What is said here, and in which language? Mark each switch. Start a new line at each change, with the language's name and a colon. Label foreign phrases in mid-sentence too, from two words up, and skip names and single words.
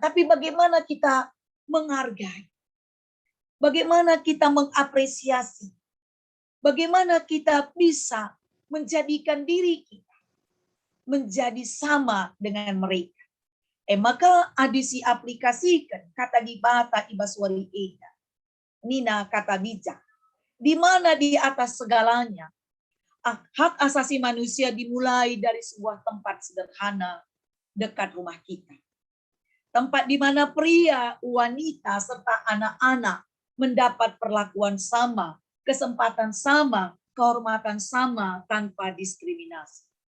Indonesian: Tapi bagaimana kita menghargai. Bagaimana kita mengapresiasi. Bagaimana kita bisa menjadikan diri kita. Menjadi sama dengan mereka. Maka adisi aplikasikan.
Batak Karo: Kata di bata ibaswari eda. Nina kata bijak.
Indonesian: Di mana di atas segalanya hak asasi manusia dimulai dari sebuah tempat sederhana dekat rumah kita. Tempat di mana pria, wanita, serta anak-anak mendapat perlakuan sama, kesempatan sama, kehormatan sama tanpa diskriminasi.